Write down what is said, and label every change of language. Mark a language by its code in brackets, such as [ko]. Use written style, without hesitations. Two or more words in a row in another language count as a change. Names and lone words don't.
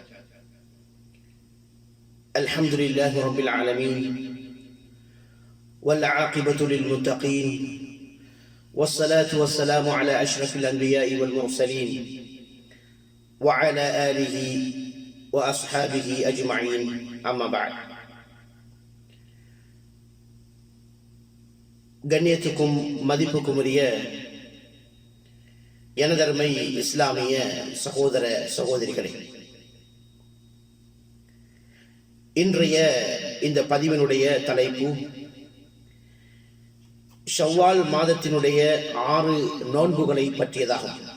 [ar] الحمد لله رب العالمين، والعاقبة للمتقين، والصلاة والسلام على أشرف الأنبياء والمرسلين وعلى آله وأصحابه أجمعين، أما بعد. [ta] கண்ணியத்துக்கும் மதிப்புக்கும் உரிய எனதருமை இஸ்லாமிய சகோதர சகோதரிகளே, இன்றைய இந்த பதிவினுடைய தலைப்பு ஷவ்வால் மாதத்தினுடைய 6 நோன்புகளை பற்றியதாகும்.